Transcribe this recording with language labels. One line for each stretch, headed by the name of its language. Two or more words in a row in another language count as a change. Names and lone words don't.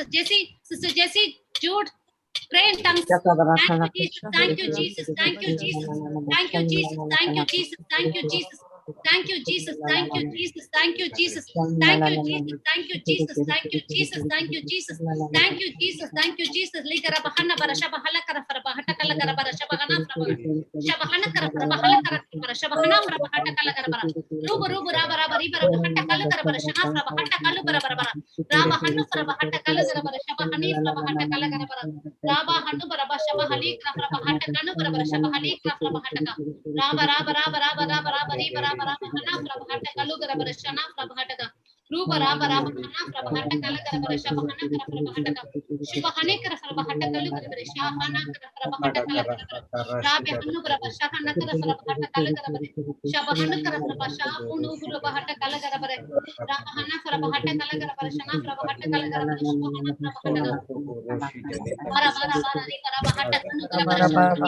English: Jessie, Sister Jessie, Jude, pray in tongues. Thank you, Jesus. Thank you, Jesus. Thank you, Jesus. Thank you, Jesus. Thank you, Jesus. Thank you, Jesus. Thank you, Jesus. Thank you, Jesus. Thank you, Jesus. Thank you, Jesus. Thank you, Jesus. Thank you, Jesus. Thank you, Jesus. Thank you, Jesus. Thank you, Jesus. Ligara bahana bara shabahala kara fara bahata kala kara bara shabahana fara shabahana kara fara bahala kara bara shabahana fara bahata kala kara bara rubu raba raba riba raba hata kala kara bara shana fara bahata kalu bara bara bara raba hanu fara bahata kala kara bara shabahani fara bahata kala kara bara raba hanu bara shabahali kara fara bahata kanu bara shabahali kara fara bahata ka raba riba raba hana fara bahata kalu kara bara shana fara bahata ka ruba raba hana fara bahata kala kara bara shabahana kara fara bahata ka shubahane kara fara bahata kalu kara bara shahana kara fara bahata kala kara bara rabe hanu bara shahana kara fara bahata kala kara bara shabahana kara fara shahunu buru bahata kala kara bara raba hana fara bahata kala kara bara shana fara bahata kala kara bara shubahana fara bahata ka bara riba raba hata kanu kara bara shabahani